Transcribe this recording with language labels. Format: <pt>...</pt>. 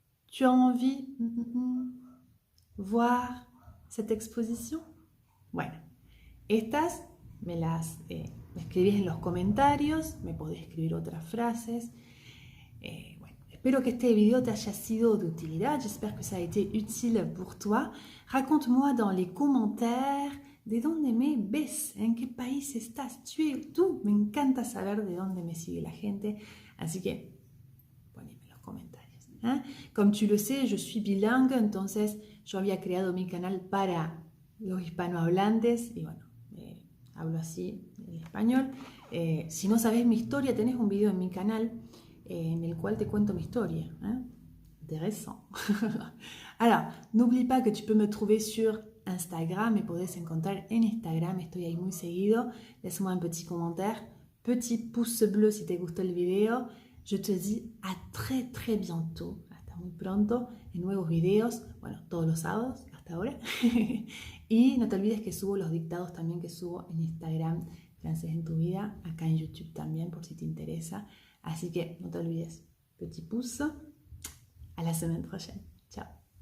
<fr>Tu as envie voir cette exposition?</fr> <es>Bueno, estas me las escribís en los comentarios, me podés escribir otras frases. Bueno, espero que este video te haya sido de utilidad,</es> <fr>j'espère que ça a été utile pour toi. Raconte-moi dans les commentaires</fr> <es>de dónde me ves, en qué país estás, tú. Me encanta saber de dónde me sigue la gente, así que poneme en los comentarios. ¿Eh?</es> <fr>Comme tu le sais, je suis bilingue,</fr> <es>entonces yo había creado mi canal para los hispanohablantes y bueno, hablo así en español. Si no sabes mi historia, tenés un video en mi canal en el cual te cuento mi historia. Intéressant.</es> <fr>Alors, n'oublie pas que tu peux me trouver sur Instagram,</fr> <es>me puedes encontrar en Instagram, estoy ahí muy seguido.</es> <fr>Laisse-moi un petit commentaire, petit pouce bleu</fr> <es>si te gustó el video.</es> <fr>Je te dis à très bientôt,</fr> <es>hasta muy pronto, en nuevos videos, bueno, todos los sábados, hasta ahora. Y no te olvides que subo los dictados también que subo en Instagram, Francés en tu vida, acá en YouTube también, por si te interesa. Así que no te olvides,</es> <fr>petit pouce, à la semaine prochaine.</fr> <es>Ciao.</es>